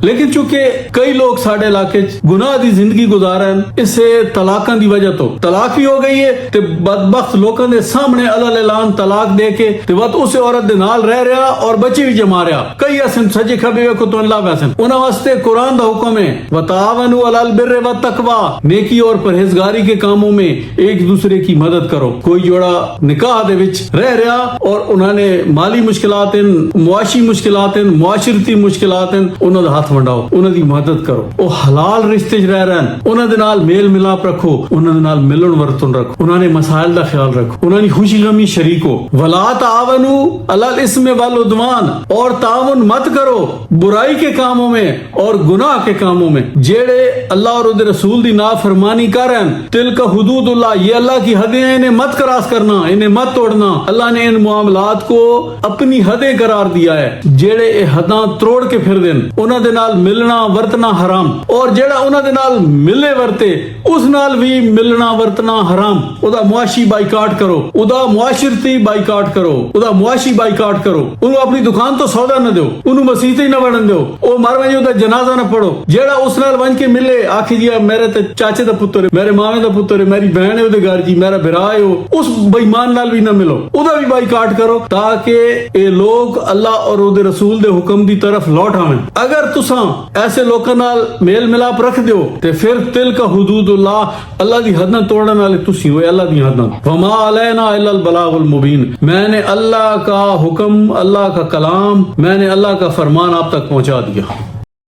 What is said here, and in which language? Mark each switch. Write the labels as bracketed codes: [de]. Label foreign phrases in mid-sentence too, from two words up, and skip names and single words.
[ur] لیکن چونکہ [pa] کئی لوگ ساڈے علاقے گناہ دی زندگی گزارن اس سے طلاقاں دی وجہ تو طلاق بھی ہو گئی ہے تے بدبخت لوکاں دے سامنے علی الاعلان طلاق دے کے تے وت اس عورت دے نال رہ رہا اور بچے بھی جما رہا. کئی ایسے سجے کھبے کو تو اللہ ویسے انہاں واسطے قرآن دا حکم ہے [ar] وتعاونوا على البر والتقوى, [ur] نیکی اور پرہیزگاری کے کاموں میں ایک دوسرے کی مدد کرو. [pa] کوئی جوڑا نکاح دے وچ رہ رہا اور انہوں نے مالی مشکلات معاشی مشکلات معاشرتی مشکلات انہاں دا ہاتھ ونڈاؤ، انہاں دی مدد کرو. او حلال رشتے چ رہ رہن، انہاں دے نال میل ملاپ رکھو، انہاں دے نال ملن ورتن رکھو، انہاں نے مسائل دا خیال رکھو، انہاں دی خوشی غمی شریک ہو. [ar] ولا تعاونوا على الإثم والعدوان, [ur] اور تعاون مت کرو برائی کے کاموں میں اور گناہ کے کاموں میں. [pa] جیہڑے اللہ اور اوہدے رسول دی نافرمانی کرن, [ar] تلك حدود الله, [ur] یہ اللہ کی حدیں ہیں، انہیں مت کراس کرنا، انہیں مت توڑنا. اللہ نے ان معاملات کو اپنی حدیں قرار دیا ہے. [pa] جیہڑے اے حداں توڑ کے پھر دین انہاں دے نال ملنا ورتنا حرام، اور جیہڑا انہاں دے نال ملے ورتے اس نال بھی ملنا ورتنا حرام. اودا معاشی بائیکاٹ کرو، اودا معاشرتی بائیکاٹ کرو، اودا معاشی بائیکاٹ کرو. انہیں اپنی دکان تو سودا نہ دو، انہیں مسیتے ہی نہ وڑن دو، او مر وجے اودا جنازہ نہ پڑھو. جیہڑا اس نال ون کے ملے آکھی جی میرے تے چاچے دا پتر ہے، میرے مامے دا پتر ہے، میری بہن ہے اوہدے گھر جی، میرا بھرا ہے، اس بے ایمان نال بھی نہ ملو، اودا بھی بائیکاٹ کرو تاکہ اے لوگ اللہ اور اوہدے رسول دے حکم دی طرف لوٹ آون. اگر تسا ایسے لوکاں نال میل ملاپ رکھ دیو تے پھر [ar] تلك حدود الله, [pa] اللہ دی حداں توڑن والے تسی ہو، اللہ دی حداں. [ar] وما علينا إلا البلاغ المبين, [ur] میں نے اللہ کا حکم، اللہ کا کلام، میں نے اللہ کا فرمان آپ تک پہنچا دیا.